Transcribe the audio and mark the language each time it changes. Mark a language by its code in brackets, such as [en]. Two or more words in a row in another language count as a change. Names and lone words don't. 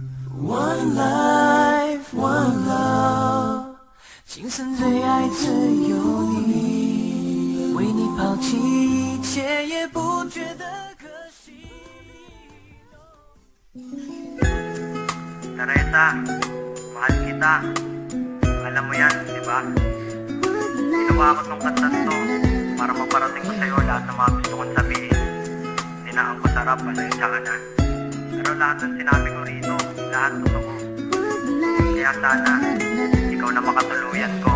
[en] One life, one love， [zh] 今生最爱只有你，为你抛弃一切也不觉得可惜。 [tl] Teresa, mahal kita. Alam mo yan, di ba? Ginawa ko tong kantan to para maparating ko sa'yo lahat ng mga gusto kong sabihin. Tinaan ko sarap, pasensya ka na. Pero lahat ng sinabi ko rito, lahat totoo. Kaya sana, ikaw na makatuluyan ko.